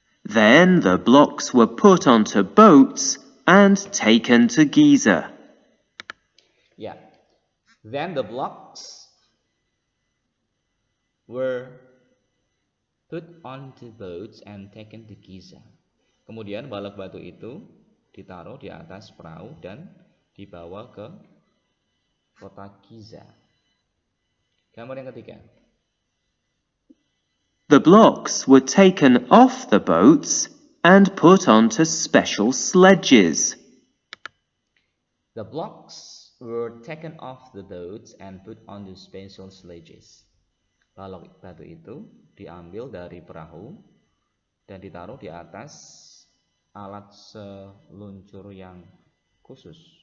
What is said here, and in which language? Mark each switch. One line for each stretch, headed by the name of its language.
English: Then the blocks were put onto boats and taken to Giza. Ya, then the blocks were put onto boats and taken to Giza.
Indonesian: Kemudian balok batu itu ditaruh di atas perahu dan dibawa ke kota Giza. Gambar yang ketiga.
English: The blocks were taken off the boats and put onto special sledges. The blocks were taken off the boats and put onto special sledges.
Indonesian: Balok batu itu diambil dari perahu dan ditaruh di atas alat seluncur yang khusus.